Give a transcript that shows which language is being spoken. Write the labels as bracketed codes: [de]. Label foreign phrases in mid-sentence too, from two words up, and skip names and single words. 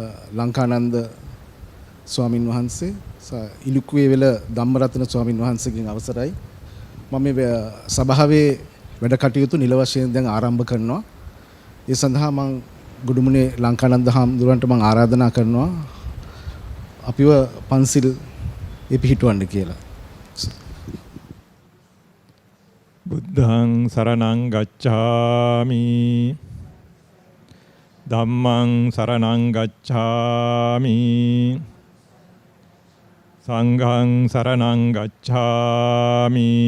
[si] ලංකානන්ද ස්වාමින් වහන්සේ ඉලුක්කුවේ වෙල ධම්මරත්න ස්වාමින් වහන්සේගෙන් අවසරයි. මම මේ සභාවේ වැඩ කටයුතු නිල වශයෙන් දැන් ආරම්භ කරනවා. ඒ සඳහා මම ගුඩුමුණේ ලංකානන්ද හාමුදුරන්ට මම ආරාධනා කරනවා අපිව පන්සිල් පිහිටවන්න කියලා. [pi] බුද්ධං සරණං ගච්ඡාමි ධම්මං සරණං ගච්ඡාමි සංඝං සරණං ගච්ඡාමි